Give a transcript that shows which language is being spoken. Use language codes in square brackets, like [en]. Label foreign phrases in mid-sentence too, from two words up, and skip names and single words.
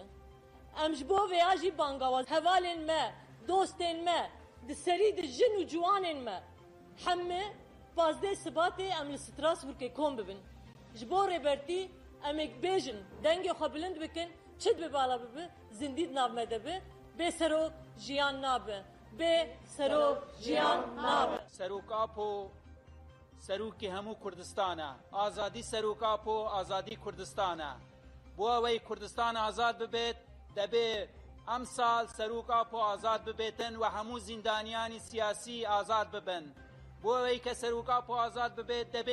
[ku] Em ji bo vêya jî bangawaz hevalên me, dostên me, di serî di jin û ciwanên me hemê pazdeh Sibatê em li Strasbourgê kom bibin. Ji bo rêbertî em ê bêjin dengê xwe bilind bikin çi dibe bala bibe zindî di nav me de be bê serok jiyan nabe. به سرو جیان ناب [ckb] سروکاپو سەرۆکی هەموو کوردستانە ئازادی سەرۆکاپ و ئازادی کوردستانە بۆ ئەوەی کوردستان ئازاد ببێت دەبێ ئەم ساڵ سەرۆکاپ و ئازاد ببێتن و هەموو زیندانیانی سیاسی ئازاد ببن بۆ ئەوەی کە سەرۆکاپ و ئازاد ببێت دەبێ